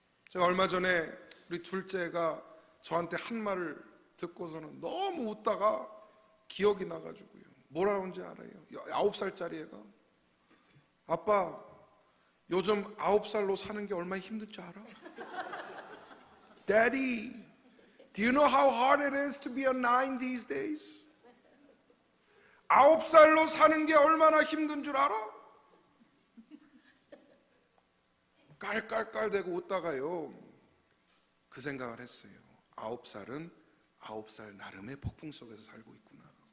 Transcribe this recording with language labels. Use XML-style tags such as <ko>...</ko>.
<ko>제가 얼마 전에 우리 둘째가 저한테 한 말을 듣고서는 너무 웃다가 기억이 나가지고요. 뭐라고 하는지 알아요? 9살짜리 애가, 아빠, 요즘 9살로 사는 게 얼마나 힘든지 알아?</ko> <en>Daddy, do you know how hard it is to be a 9 these days?</en> <ko>9살로 사는 게 얼마나 힘든 줄 알아? 깔깔깔대고 웃다가요, 그 생각을 했어요. 9살은 9살 나름의 폭풍 속에서 살고 있구나.</ko>